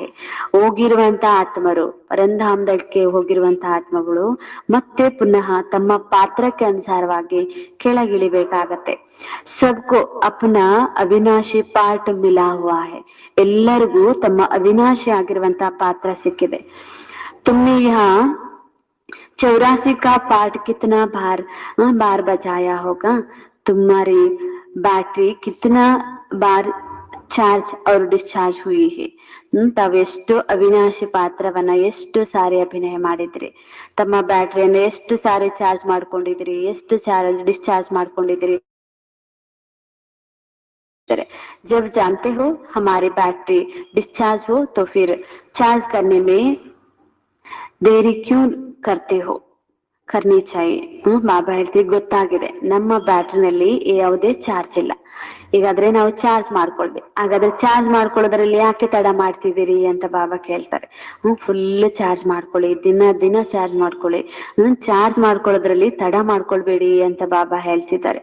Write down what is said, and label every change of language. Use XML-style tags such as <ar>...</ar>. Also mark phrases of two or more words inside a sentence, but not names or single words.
<kn>ಹೋಗಿರುವಂತ ಆತ್ಮರು, ಪರಂಧಾಮದಕ್ಕೆ ಹೋಗಿರುವಂತ ಆತ್ಮಗಳು ಮತ್ತೆ ಪುನಃ ತಮ್ಮ ಪಾತ್ರಕ್ಕೆ ಅನುಸಾರವಾಗಿ ಕೆಳಗಿಳಿಬೇಕಾಗತ್ತೆ.</kn> <hi>सबको अपना अविनाशी पार्ट मिला हुआ है.</hi> <kn>ಎಲ್ಲರಿಗೂ ತಮ್ಮ ಅವಿನಾಶಿ ಆಗಿರುವಂತಹ ಪಾತ್ರ ಸಿಕ್ಕಿದೆ.</kn> <hi>तुमने यहाँ 84 का पार्ट कितना बार बजाया होगा. तुम्हारी बैटरी कितना बार ಚಾರ್ಜ್ और ಡಿಸ್ಚಾರ್ಜ್ हुई है.</hi> <kn>ತಾವೆಷ್ಟು ಅವಿನಾಶಿ ಪಾತ್ರವನ್ನ ಎಷ್ಟು ಸಾರಿ ಅಭಿನಯ ಮಾಡಿದ್ರಿ, ತಮ್ಮ ಬ್ಯಾಟ್ರಿಯನ್ನು ಎಷ್ಟು ಸಾರಿ ಚಾರ್ಜ್ ಮಾಡ್ಕೊಂಡಿದ್ರಿ, ಎಷ್ಟು ಸಾರಿ ಡಿಸ್ಚಾರ್ಜ್ ಮಾಡ್ಕೊಂಡಿದ್ರಿ.</kn> <hi>जब जानते हो हमारी</hi> <en>battery discharge</en> <hi>हो तो फिर चार्ज करने में देरी क्यों करते हो, करनी चाहिए.</hi> <kn>ಬಾಬಾ ಹೇಳ್ತೀವಿ, ಗೊತ್ತಾಗಿದೆ ನಮ್ಮ ಬ್ಯಾಟ್ರಿನಲ್ಲಿ ಯಾವುದೇ ಚಾರ್ಜ್ ಇಲ್ಲ, ಈಗಾದ್ರೆ ನಾವು ಚಾರ್ಜ್ ಮಾಡ್ಕೊಳ್ಬೇಕು. ಹಾಗಾದ್ರೆ ಚಾರ್ಜ್ ಮಾಡ್ಕೊಳ್ಳೋದ್ರಲ್ಲಿ ಯಾಕೆ ತಡ ಮಾಡ್ತಿದ್ದೀರಿ ಅಂತ ಬಾಬಾ ಕೇಳ್ತಾರೆ.</kn> <en>full charge</en> <kn>ಮಾಡ್ಕೊಳ್ಳಿ, ದಿನ ಚಾರ್ಜ್ ಮಾಡ್ಕೊಳ್ಳಿ. ಚಾರ್ಜ್ ಮಾಡ್ಕೊಳ್ಳೋದ್ರಲ್ಲಿ ತಡ ಮಾಡ್ಕೊಳ್ಬೇಡಿ ಅಂತ ಬಾಬಾ ಹೇಳ್ತಿದ್ದಾರೆ.</kn>